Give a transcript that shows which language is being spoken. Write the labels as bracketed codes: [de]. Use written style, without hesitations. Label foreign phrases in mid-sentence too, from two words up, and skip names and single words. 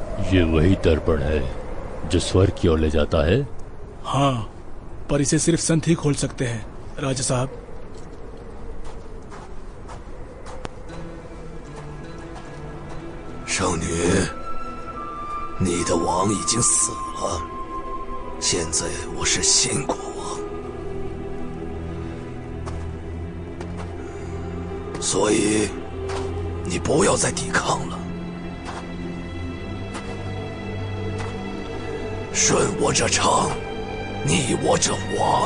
[hi] ये वही दर्पण है जो स्वर्ग की ओर ले जाता है? हाँ, पर इसे सिर्फ संत ही खोल सकते हैं राजा साहब। [zh] 圣女，你的王已经死了，现在我是新国王，所以你不要再抵抗了，顺我者昌，逆我者亡。